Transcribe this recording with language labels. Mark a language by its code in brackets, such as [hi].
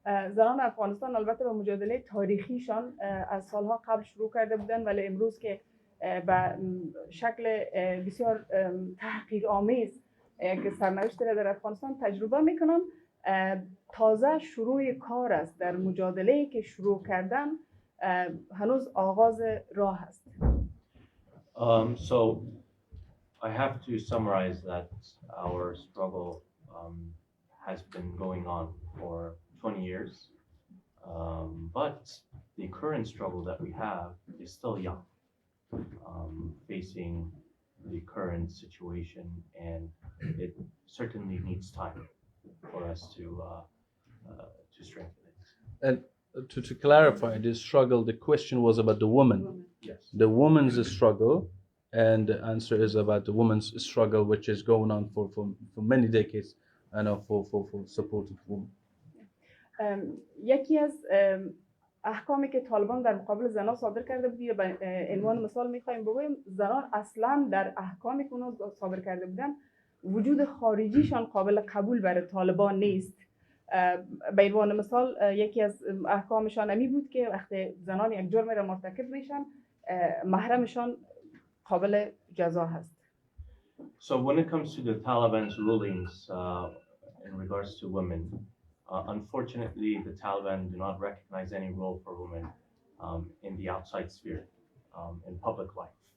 [fa] زنان افغانستان البته به مجادله تاریخیشان از سالها قبل شروع کرده بودند، ولی امروز که به شکل بسیار تحقیرآمیز یک سرنوشت را در افغانستان تجربه میکنن، تازه شروع کار است. در مجادله‌ای که شروع کردن هنوز آغاز راه است. [en] So I have to summarize that our struggle has been going on for 20 years, but the current struggle that we have is still young, facing the current situation, and it certainly needs time for us to strengthen it. And to clarify this struggle, the question was about the woman. Yes. The woman's struggle, and the answer is about the woman's struggle, which is going on for many decades, and for supported women. [fa] یکی از احکامی که طالبان در مقابل زنان صادر کرده بودی به عنوان مثال میخوایم بگویم، زنان اصلا در احکامی که اونها صادر کرده بودن وجود خارجیشان قابل قبول برای طالبان نیست. به عنوان مثال یکی از احکامشان امی بود که وقتی زنان یک جرم را مرتکب میشن محرمشان قابل جزا هست. [en] So when it comes to the Taliban's rulings in regards to women, unfortunately the Taliban do not recognize any role for women in the outside sphere, in public life.